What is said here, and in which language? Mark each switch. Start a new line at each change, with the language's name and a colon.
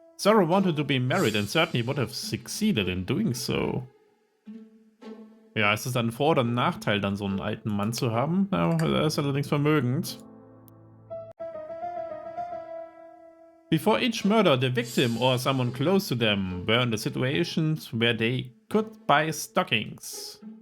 English: Sarah wanted to be married and certainly would have succeeded in doing so.
German: Ja, ist es dann ein Vor- oder ein Nachteil, dann so einen alten Mann zu haben? Ja, er ist allerdings vermögend.
English: Before each murder, the victim or someone close to them were in the situations where they could buy stockings.